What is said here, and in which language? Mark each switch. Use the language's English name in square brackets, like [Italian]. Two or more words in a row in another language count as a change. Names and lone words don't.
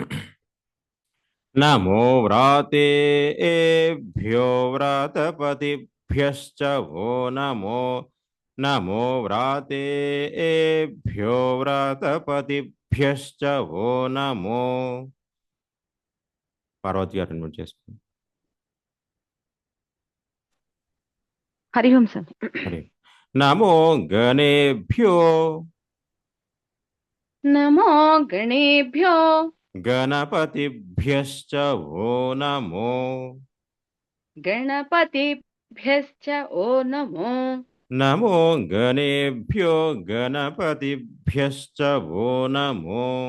[Sanskrit] నమో వ్రాతేభ్యో వ్రాతపతిభ్యశ్చ వో నమో నమో వ్రాతేభ్యో వ్రాతపతిభ్యశ్చ వో నమో. [Telugu] పార్వతి గారు అన్మ్యూట్ చేసుకోండి. హరి ఓం సార్. [Sanskrit] హరి. నమో గణేభ్యో नमो गणेभ्यो गणपतिभ्यश्च वो नमो गणपतिभ्यश्च ओ नमो नमो गणेभ्यो गणपतिभ्यश्च वो नमो